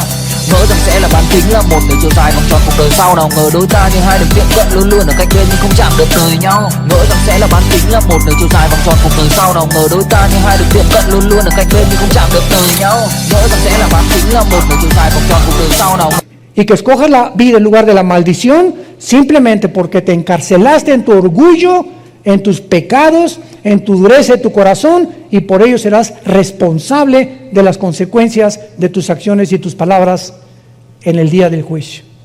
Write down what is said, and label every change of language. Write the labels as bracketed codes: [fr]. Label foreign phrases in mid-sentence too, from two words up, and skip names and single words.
[vi] Ngỡ rằng sẽ là bán kính, là một nửa chiều dài vòng tròn cuộc đời sau, nào ngờ đôi ta như hai đường tiệm cận luôn luôn ở cách bên nhưng không chạm được đời nhau. Ngỡ rằng sẽ là bán kính, là một nửa chiều dài vòng tròn cuộc đời sau, nào ngờ đôi ta như hai đường tiệm cận luôn luôn ở cách bên nhưng không chạm được đời nhau. Ngỡ rằng sẽ là bán kính, là một nửa chiều dài vòng tròn cuộc đời sau, nào. [es] Y que escojas la vida en lugar de la maldición, simplemente porque te encarcelaste en tu orgullo, en tus pecados, en tu dureza de tu corazón, y por ello serás responsable de las consecuencias de tus acciones y tus palabras en el día del juicio.